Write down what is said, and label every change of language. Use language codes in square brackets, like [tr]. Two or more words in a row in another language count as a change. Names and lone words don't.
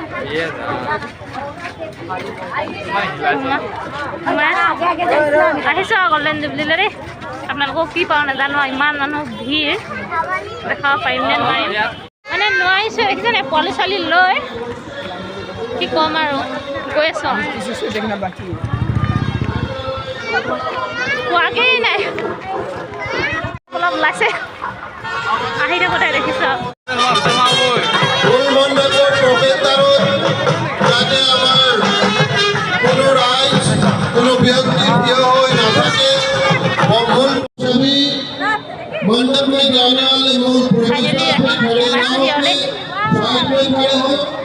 [as] আহিছোঁ আৰু গ'ল্ডেন জুবলিলৈ দেই আপোনালোকক কি পাওঁ নাজানো ইমান মানুহ ভিৰ দেখাব পাৰিম নে নোৱাৰিম মানে নোৱাৰিছোঁ দেখিছেনে পোৱালি ছোৱালী লৈ কি ক'ম আৰু গৈ আছোঁ পোৱাগেই নাই অলপ ওলাইছে আহি থাকোঁতে দেখিছোঁ [hi] मंडप में जाने वाले लोग प्रोफेसर पे खड़े ना हो साइड में खड़े हो